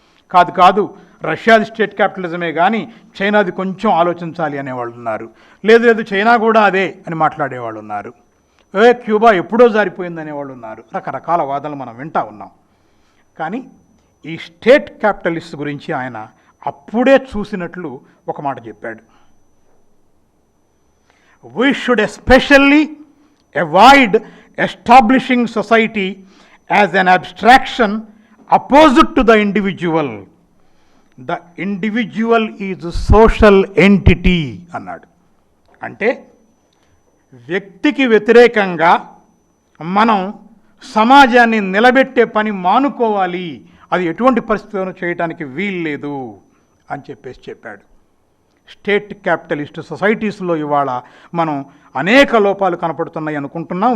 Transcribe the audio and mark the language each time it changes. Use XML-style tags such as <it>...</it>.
<te>కాదు రష్యాది స్టేట్ క్యాపిటలిజమే కానీ చైనాది కొంచెం ఆలోచించాలి అనేవాళ్ళు ఉన్నారు. లేదు చైనా కూడా అదే అని మాట్లాడేవాళ్ళు ఉన్నారు. క్యూబా ఎప్పుడో జారిపోయింది అనేవాళ్ళు ఉన్నారు. రకరకాల వాదనలు మనం వింటూ ఉన్నాం. కానీ ఈ స్టేట్ క్యాపిటలిస్ట్ గురించి ఆయన అప్పుడే చూసినట్లు ఒక మాట చెప్పాడు.</te> <en>We should especially avoid establishing society as an abstraction opposite to the individual. The individual is a social entity</en> <te>అన్నాడు. అంటే వ్యక్తికి వ్యతిరేకంగా మనం సమాజాన్ని నిలబెట్టే పని మానుకోవాలి, అది ఎటువంటి పరిస్థితులను చేయడానికి వీల్లేదు అని చెప్పాడు. స్టేట్ క్యాపిటలిస్ట్ సొసైటీస్లో ఇవాళ మనం అనేక లోపాలు కనపడుతున్నాయి అనుకుంటున్నాం.</te>